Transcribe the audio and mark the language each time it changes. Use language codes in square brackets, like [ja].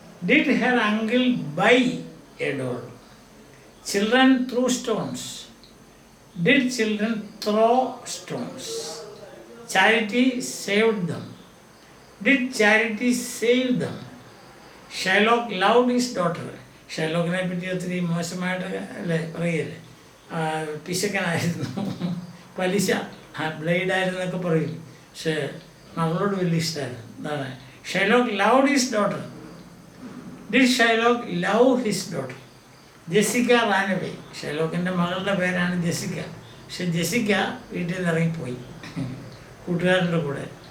[en] Did her uncle buy a doll? Children threw stones. Did children throw stones? Charity saved them. Did Charity save them? Shylock loved his daughter. [ml] ഷൈലോക്കിനെ പറ്റി ഒത്തിരി മോശമായിട്ട് അല്ലേ പറയല്ലേ, പിശക്കനായിരുന്നു, പലിശ, ബ്ലേഡായിരുന്നൊക്കെ പറയും. പക്ഷേ മകളോട് വലിയ ഇഷ്ടമായിരുന്നു. എന്താണ്? [en] Shylock loved his daughter. Did Shylock love his daughter? Jessica ran away. [ml] ഷൈലോക്കിൻ്റെ മകളുടെ പേരാണ് ജെസിക്ക. പക്ഷെ ജെസിക്ക വീട്ടിൽ നിന്ന് ഇറങ്ങിപ്പോയി കൂട്ടുകാരൻ്റെ കൂടെ.